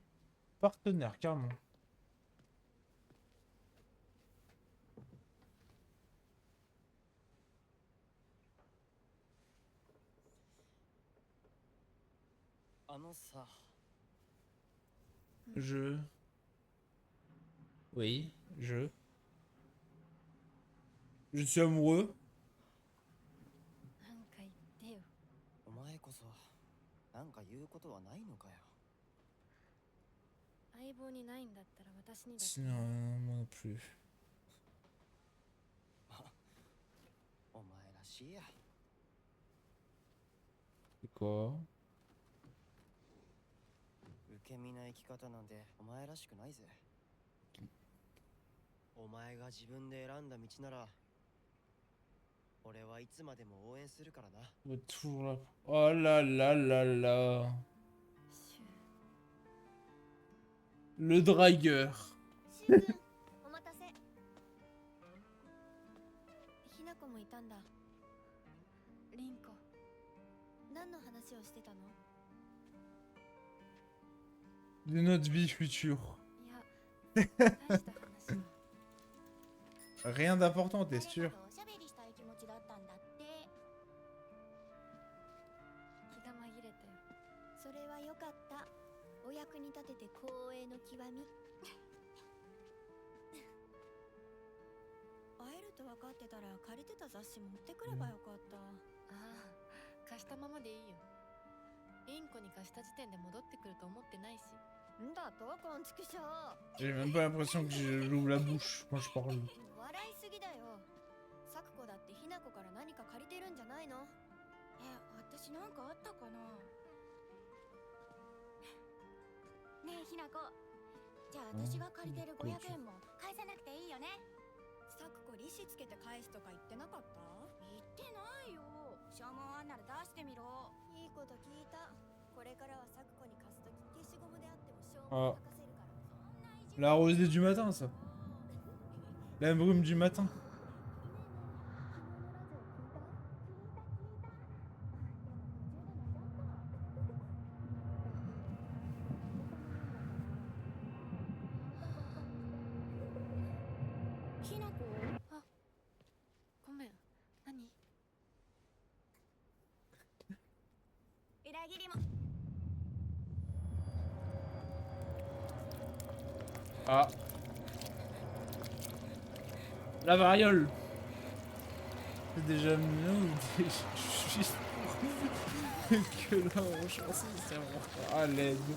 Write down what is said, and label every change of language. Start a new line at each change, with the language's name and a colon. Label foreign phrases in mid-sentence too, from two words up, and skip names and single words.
French: Partenaire, carrément. Je. Oui, je. Je suis amoureux.
Japanese: なんか言ってよ。お前こそなんか言うことはないのかよ。相棒にないんだったら私にだって。
French: Sinon, moi non plus.
Japanese: お前らしいや。
French: C'est quoi?
Japanese: 受け身な生き方なんてお前らしくないぜ。お前が自分で選んだ道なら俺はいつまでも応援するからな。
French: Toujours là. Oh là là là là.
Japanese: シュウ、
French: Le dragueur.
Japanese: シュウ君お待たせひな子もいたんだ。 リンコ。何の話をしてたの？
French: De notre vie future.
Japanese: いや、大した話は。
French: Rien d'important, t'es sûr?
Japanese: おしゃべりしたい気持ちだったんだって。気が紛れたよ。それはよかった。お役に立てて光栄の極み。会えると分かってたら借りてた雑誌持ってくればよかった。ああ、貸したままでいいよ。インコに貸した時点で戻ってくると思ってないし。んだとこんちくしょう。
French: J'ai même pas l'impression que j'ouvre la bouche quand je parle.
Japanese: 笑いすぎだよ。サクコだってひなこから何か借りてるんじゃないの？私なんかあったかな。ねえひなこ、じゃあ私が借りてる500円も返さなくていいよね。サクコ利子つけて返すとか言ってなかった？言ってないよ。証文あんなら出してみろ。いいこと聞いた。これからはサクコに貸すとき消しゴムであっても証文書かせるから。そんな意地悪。
French: La rosée du matin, ça. La brume du matin.
Japanese: ひなこ、ごめん。何？裏切りも。 Ah.
French: La variole. C'est déjà mieux ou juste que là on chance c'est vraiment à l'aide.